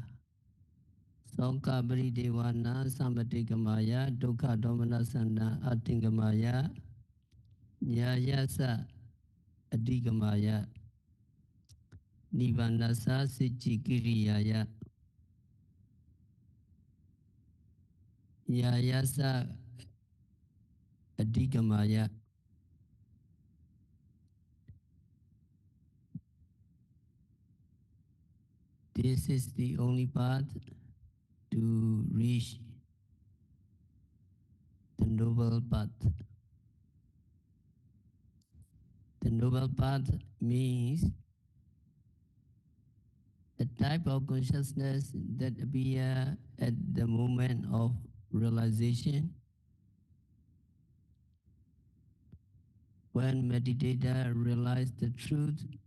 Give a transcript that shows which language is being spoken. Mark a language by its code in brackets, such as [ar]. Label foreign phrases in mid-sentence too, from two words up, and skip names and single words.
[pi] Soka Bridevana Samatikamaya Dukha Domanasana Atingamaya Nyayasa Adigamaya Nibbānasa Sichikiriyaya Nyayasa Adigamaya. [en] This is the only path to reach the noble path. The noble path means the type of consciousness that appear at the moment of realization when meditator realize the truth,